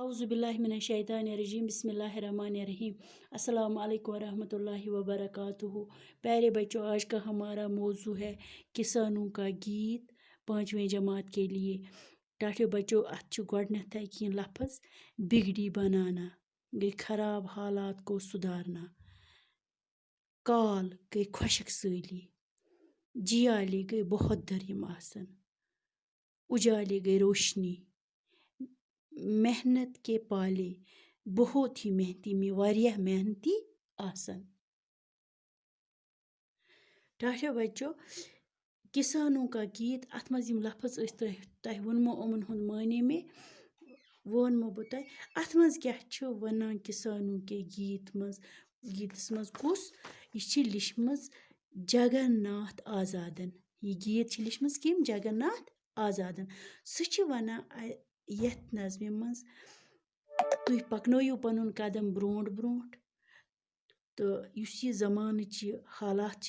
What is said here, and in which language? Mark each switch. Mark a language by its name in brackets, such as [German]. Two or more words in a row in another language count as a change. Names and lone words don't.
[Arabic] اعوذ باللہ من الشیطان الرجیم بسم اللہ الرحمن الرحیم السلام علیکم ورحمۃ اللہ وبرکاتہ۔ [Urdu] پیارے بچوں، آج کا ہمارا موضوع ہے کسانوں کا گیت 5ویں جماعت کے لیے۔ [Kashmiri] ٹاٹھے بچوں، اتھ گۄڈنیتھے کینٛہہ لفظ: [Urdu] بگڑی بنانا [Kashmiri] گئی [Urdu] خراب حالات کو سدھارنا، [Kashmiri] کال گئی خۄشک سٲلی، جیالے گئی بہت در یِم آسن، اجالے گئی روشنی، [Urdu] محنت کے پالے بہت ہی محنتی [Kashmiri] میں واریاہ محنتی آسن۔ ٹاٹھے بچوں، [Urdu] کسانوں کا گیت [Kashmiri] اتھ منٛز یِم لفظ ٲسۍ تۄہہِ ووٚنمو یِمن ہُنٛد معنے مےٚ ووٚنمو بہٕ تۄہہِ اتھ منٛز کیٛاہ چھُ وَنان [Urdu] کسانوں کے [Kashmiri] گیتس منٛز کُس؟ یہِ چھِ لیچھمٕژ جگن ناتھ آزادن۔ یہِ گیت چھِ لیچھمٕژ کٔمۍ؟ جگن ناتھ آزادن۔ سُہ چھِ وَنان یتھ نظمہِ منٛز: تُہۍ پکنٲیِو پنُن قدم برونٛٹھ برونٛٹھ تہٕ یُس یہِ زمانٕچ یہِ حالات چھِ،